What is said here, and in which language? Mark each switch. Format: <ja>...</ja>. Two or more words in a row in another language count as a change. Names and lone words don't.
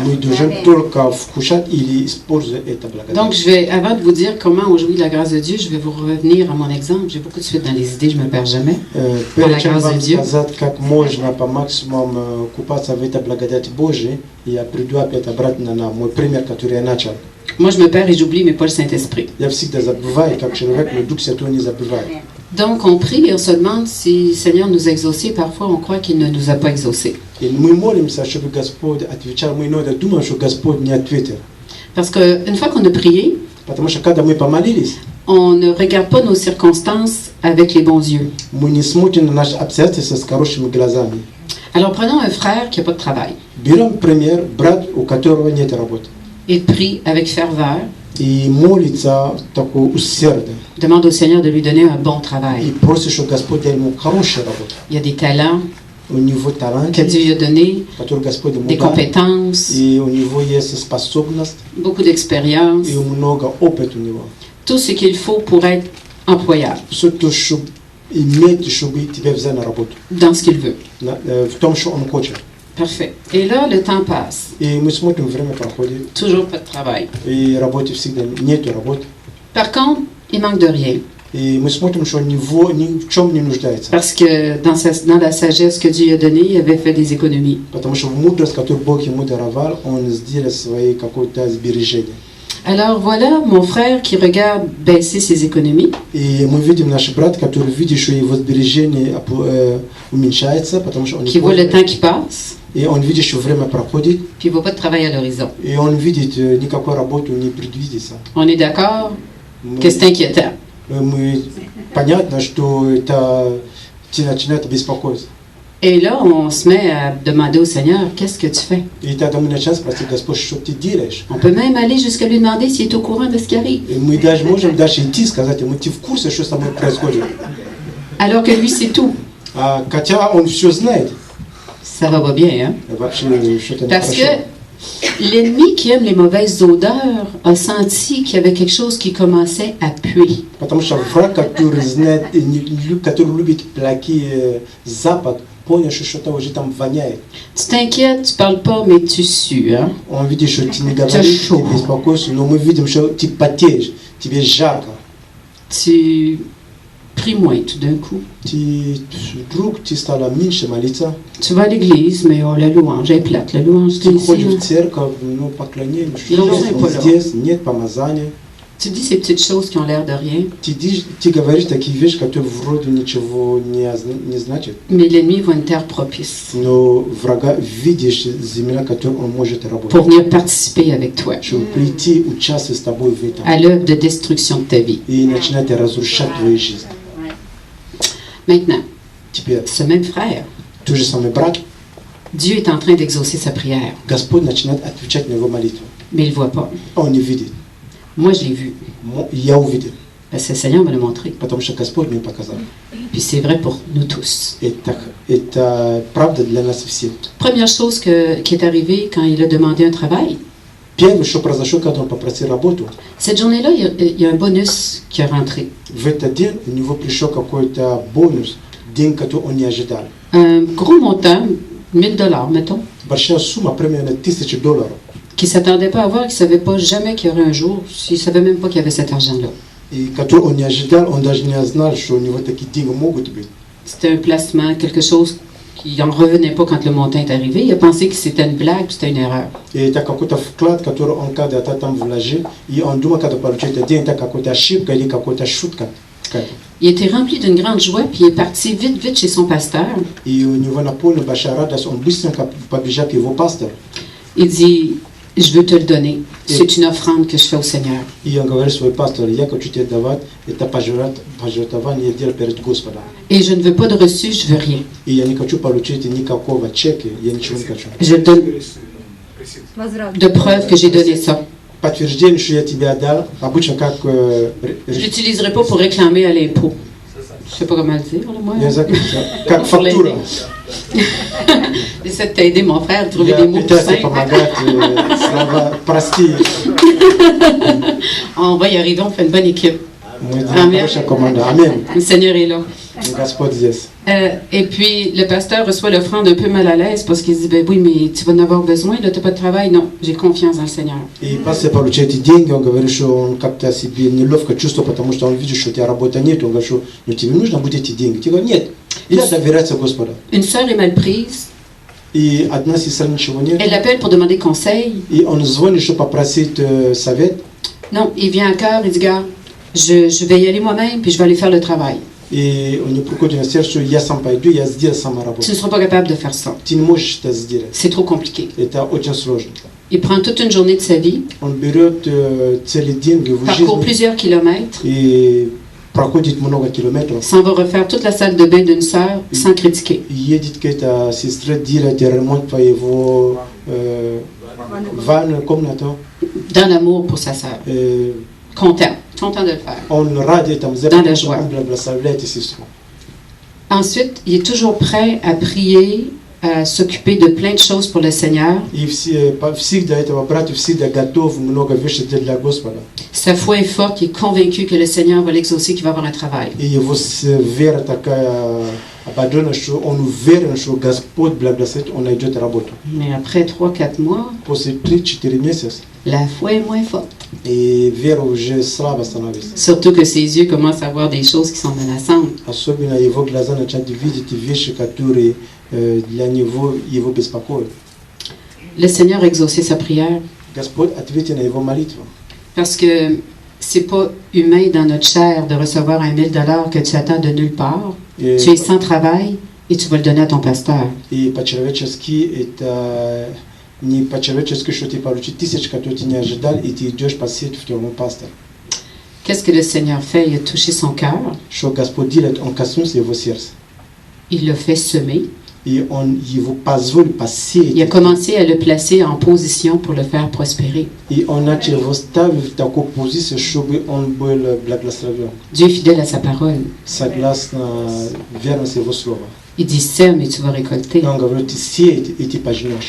<ru>Мы должны только вкушать или использовать это благодать.</ru> <fr>Donc, avant de vous dire comment on jouit la grâce de Dieu, je vais vous revenir à mon exemple. J'ai beaucoup de suite dans les idées, je ne me perds jamais. Pour la</fr> <ru>Перед чем</ru> <fr>grâce de</fr> <ru>вам</ru> <fr>Dieu.</fr> <ru>сказать, как можно по максимуму купаться в этой благодати Божьей, я приду опять обратно на мой пример, который я начал.</ru> <fr>Moi, je me perds et j'oublie, mais pas le Saint-Esprit.</fr> <ru>Я всегда забываю, как человек, но Дух Святой не забывает.</ru> <fr>Donc, on prie et on se demande si le Seigneur nous a exaucés. Parfois, on croit qu'il ne nous a pas exaucés.</fr> <ru>И мы молимся, чтобы Господь отвечал. Мы иногда думаем, что Господь не ответил.</ru> <fr>Parce qu'une fois qu'on a prié,</fr> <ru>Потому что когда мы помолились,</ru> <fr>on ne regarde pas nos circonstances avec les bons yeux.</fr> <ru>мы не смотрим на наши обстоятельства с хорошими глазами.</ru> <fr>Alors, prenons un frère qui n'a pas de travail.</fr> <ru>Берем пример, брат, у которого нет работы.</ru> <fr>Il prie avec ferveur,</fr> <ru>И молится такой усердно.</ru> <fr>demande au Seigneur de lui donner un bon</fr> <ru>И</ru> <fr>travail.</fr> <ru>просит, что Господь дал ему хорошую работу.</ru> <fr>Il y a des talents</fr> <ru>У него талант,</ru> <fr>que Dieu lui a donnés,</fr> <ru>который Господь ему</ru> <fr>des</fr> <ru>дал.</ru> <fr>compétences,</fr> <ru>И у него есть способность,</ru> <fr>beaucoup d'expérience,</fr> <ru>и много опыта у него.</ru> <fr>tout ce qu'il faut pour être employable</fr> <ru>Все то, чтобы иметь, чтобы тебя взяли на работу.</ru> <fr>dans ce qu'il veut.</fr> <ru>В том, что он хочет.</ru> <fr>Parfait. Et là, le temps passe.</fr> <ru>И мы смотрим, время проходит,</ru> <fr>Toujours pas de travail.</fr> <ru>и работы всегда нету работы.</ru> <fr>Par contre, il manque de rien.</fr> <ru>И мы смотрим, что него ни в чем не нуждается.</ru> <fr>Parce que dans la sagesse que Dieu lui a donnée, il avait fait des économies.</fr> <ru>Потому что в мудрость, которую Бог ему даровал, он сделал свои какое-то сбережение.</ru> <fr>Alors voilà mon frère qui regarde baisser ses économies.</fr> <ru>И мы видим наш брат, который видит, что его сбережение уменьшается, потому что он не</ru> <fr>Qui voit le</fr> <ru>может.</ru> <fr>temps qui passe,</fr> <ru>И он видит, что время проходит,</ru> <fr>puis il voit pas de travail à l'horizon.</fr> <ru>и он видит, никакой работы не предвидится.</ru> <fr>On est d'accord</fr> <ru>Мы,</ru> <fr>que c'est inquiétant.</fr> <ru>мы понятно, что это начинает беспокоиться.</ru> <fr>Et là, on se met à demander au Seigneur, qu'est-ce que tu fais?</fr> <ru>И тогда мы начинаем спросить, Господь, что ты делаешь?</ru> <fr>On peut même aller jusqu'à lui demander s'il est au courant de ce qui arrive.</fr> <ru>И мы даже можем дальше идти и сказать ему, ты в курсе, что со мной происходит?</ru> <fr>Alors que lui, c'est tout.</fr> <ru>Хотя он все знает.</ru> <fr>Ça va pas bien, hein?</fr> <ru>Вообще, что-то</ru> <fr>Parce</fr> <ru>нехорошо.</ru> <fr>que l'ennemi qui aime les mauvaises odeurs a senti qu'il y avait quelque chose qui commençait à puer.</fr> <ru>Потому что враг, который знает, который любит плохие запах, понял, что что-то уже там воняет.</ru> <fr>Tu t'inquiètes, tu parles pas, mais tu sues, hein?</fr> <ru>Он видит, что ты не говоришь,</ru> <fr>chaud.</fr> <ru>ты беспокоишься, но мы видим, что ты потеешь, тебе жарко.</ru> <fr>Tu pries moins tout d'un coup.</fr> <ru>Вдруг ты стала меньше молиться,</ru> <fr>Tu vas à l'église, mais oh, la louange est plate. La louange, c'est</fr> <ru>ты</ru> <fr>ici.</fr> <ru>ходишь hein. в церковь, но поклонение,</ru> <fr>Non, c'est pas là.</fr> <ru>здесь нет помазания.</ru> <fr>Tu dis ces petites choses qui ont l'air de rien,</fr> <ru>Ты говоришь такие вещи, которые вроде ничего не значат.</ru> <fr>mais l'ennemi voit une terre propice</fr> <ru>Но врага видишь земля, которую он может работать.</ru> <fr>pour venir participer avec toi</fr> <ru>Чтобы прийти, участвовать с тобой в этом.</ru> <fr>à l'œuvre de destruction de ta vie.</fr> <ru>И начинать разрушать твою жизнь.</ru> <fr>Maintenant,</fr> <ru>Теперь,</ru> <fr>ce même frère,</fr> <ru>тот же самый брат,</ru> <fr>Dieu est en train d'exaucer sa prière,</fr> <ru>Господь начинает отвечать на его молитву.</ru> <fr>mais il ne le voit pas.</fr> <ru>Он не видит.</ru> <fr>Moi, je l'ai vu.</fr> <ru>Я увидел.</ru> <fr>Parce que le Seigneur me l'a montré.</fr> <ru>потому что Господь мне показал.</ru> <fr>Puis c'est vrai pour nous tous.</fr> <ru>Это правда для нас всех.</ru> <fr>Première chose qui est arrivée quand il a demandé un travail,</fr> <ru>Первое, что произошло, когда он попросил работу,</ru> <fr>cette journée-là, il y a un bonus qui est rentré.</fr> <ru>в этот день у него пришел какой-то бонус, день, который он не ожидал.</ru> <fr>Un gros montant, $1000, mettons,</fr> <ru>Большая сумма, примерно $1000.</ru> <fr>qu'il ne s'attendait pas à avoir, qu'il ne savait pas jamais qu'il y aurait un jour, il ne savait même pas qu'il y avait cet argent-là.</fr> <ru>И который он не ожидал, он даже не знал, что у него такие деньги могут быть.</ru> <fr>C'était un placement, quelque chose qui n'en revenait pas quand le montant est arrivé. Il a pensé que c'était une blague, puis c'était une erreur.</fr> <ru>И это какой-то вклад, который он когда-то там вложил, и он думал, когда получил этот день, это какая-то ошибка или какая-то шутка.</ru> <fr>Il était rempli d'une grande joie, puis il est parti vite, vite chez son pasteur.</fr> <ru>И у него наполнена большая радость, он быстренько побежал к его пастору.</ru> <fr>Il dit, je veux te le donner. C'est une offrande que je fais au Seigneur.</fr> <ru>И он говорит своему пастору, я хочу тебе давать, это пожертвование делать перед Господом.</ru> <fr>Et je ne veux pas de reçu, je veux rien.</fr> <ru>И я не хочу получить никакого чека, я ничего не хочу.</ru> <fr>Je donne de preuve que j'ai donné ça.</fr> <ru>Подтверждение, что я тебе отдал, обычно как...</ru> <fr>Je l'utiliserai pas pour réclamer à l'impôt. Je sais pas comment le dire, là, moi.</fr> <ru>Как фактура.</ru> <fr>J'essaie de t'aider, mon frère, à trouver</fr> <ru>Я</ru> <fr>des mots plus</fr> <ru>пытаюсь</ru> <fr>simples.</fr> <ru>помогать, слова простые.</ru> <fr>On va y arriver, on fait une bonne équipe.</fr> <ru>Мы делаем хорошая команда. Аминь.</ru> <fr>Le Seigneur est là.</fr> <ru>Господь здесь.</ru> <fr>Et puis, le pasteur reçoit l'offrande un peu mal à l'aise parce qu'il se dit, ben oui, mais tu vas en avoir besoin, là, tu n'as pas de travail. Non, j'ai confiance dans le Seigneur.</fr> <ru>И пастор получает эти деньги, он говорит, что он как-то себе неловко чувствует, потому что он видит, что у тебя работы нет. Он говорит, что ну, тебе нужно будет эти деньги. Ты говоришь, нет, я доверяться Господу.</ru> <fr>Une sœur est mal prise.</fr> <ru>И одна сестра ничего нет.</ru> <fr>Elle l'appelle pour demander conseil.</fr> <ru>И он звонит, чтобы попросить совет.</ru> <fr>Non, il vient à cœur, il dit, gars, je vais y aller moi-même, puis je vais aller faire le travail.</fr> <ru>И у него приходит на сердце, что я сам пойду, я сделаю сама работу.</ru> <fr>Tu ne seras pas capable de faire ça.</fr> <ru>Ты не можешь это сделать.</ru> <fr>C'est trop compliqué.</fr> <ru>Это очень сложно.</ru> <fr>Il prend toute une journée de sa vie,</fr> <ru>Он берет целый день в</ru> <fr>parcourt</fr> <ru>жизни</ru> <fr>plusieurs kilomètres,</fr> <ru>и проходит много километров.</ru> <fr>s'en va refaire toute la salle de bain d'une sœur sans critiquer.</fr> <ru>И едет к этой сестре делать ремонт по его ванной комнате.</ru> <fr>Dans l'amour pour sa sœur. Content de le faire.</fr> <ru>Он ради этому,</ru> <fr>Dans la joie.</fr> <ru>он благословляет сестру.</ru> <fr>Ensuite, il est toujours prêt à prier, à s'occuper de plein de choses pour le Seigneur.</fr> <ru>И всегда этого брата всегда готов много вещей делать для Господа.</ru> <fr>Sa foi est forte, il est convaincu que le Seigneur va l'exaucer, qu'il va avoir un travail.</fr> <ru>И его вера такая ободренная, что он уверен, что Господь благословит, он найдет работу.</ru> <fr>Mais après 3-4 mois,</fr> <ru>После 3-4 месяца</ru> <fr>la foi est moins forte.</fr> <ru>и вера уже слабо становится.</ru> <fr>Surtout que ses yeux commencent à voir des choses qui sont menaçantes.</fr> <ru>Особенно его глаза начинают видеть вещи, которые для него его беспокоят.</ru> <fr>Le Seigneur a exaucé sa prière</fr> <ru>Господь ответил на его молитву.</ru> <fr>parce que c'est pas humain dans notre chair de recevoir $1000 que tu attends de nulle part.</fr> <ru>И,</ru> <fr>Tu es sans travail et tu vas le donner à ton pasteur.</fr> <ru>и по-человечески это не по-человечески, что ты получишь 1000, которые ты не ожидал, и ты идешь посетить в твоему пастору.</ru> <fr>Qu'est-ce que le Seigneur fait? Il a touché son cœur,</fr> <ru>Что Господь делает, он коснулся его сердца.</ru> <fr>il l'a fait semer,</fr> <ru>И он его позволил посеять.</ru> <fr>il a commencé à le placer en position pour le faire prospérer.</fr> <ru>И он начал его ставить в такую позицию, чтобы он был благословен.</ru> <fr>Dieu est fidèle à sa parole.</fr> <ru>Согласно верности его слова.</ru> <fr>Il dit sème et tu vas récolter.</fr> <ru>И он говорит, ты сеешь, и ты пожнешь.</ru>